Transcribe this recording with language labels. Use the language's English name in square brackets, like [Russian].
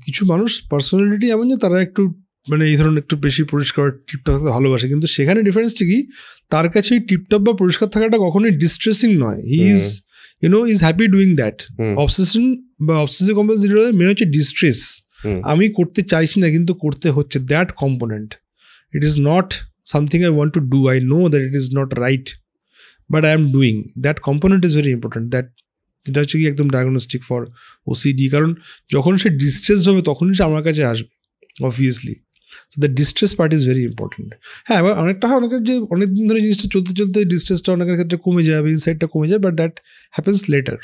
[Bangla] কিছু মানুষ পার্সোনালিটি এমন যে তারা একটু মানে এই ধরনের একটু বেশি পরিষ্কার টিপটপ থাকতে ভালোবাসে, কিন্তু সেখানে ডিফারেন্সটা কি, তার কাছে ওই টিপটপ বা পরিষ্কার থাকাটা কখনোই ডিস্ট্রেসিং নয়. [English] He is is happy doing that. [Bangla] Obsession বা অবসেসিভ কম্পালসিভ মেনে হচ্ছে ডিস্ট্রেস. আমি করতে চাইছি না কিন্তু করতে হচ্ছে, [English] That component. It is not something I want to do. I know that it is not right, but I am doing. That component is very important. [Bangla] এটা হচ্ছে কি একদম [English] Diagnostic for OCD. [Bangla] কারণ যখন সে ডিস্ট্রেসড হবে তখনই সে আমার কাছে আসবে obviously. [English] So the distress part is very important. [Bangla] হ্যাঁ, এবার অনেকটা হয় অনেকের যে অনেকদিন ধরে জিনিসটা চলতে ডিস্ট্রেসটা অনেকের ক্ষেত্রে কমে যায়, ইনসাইটটা কমে যায়, [English] But that happens later.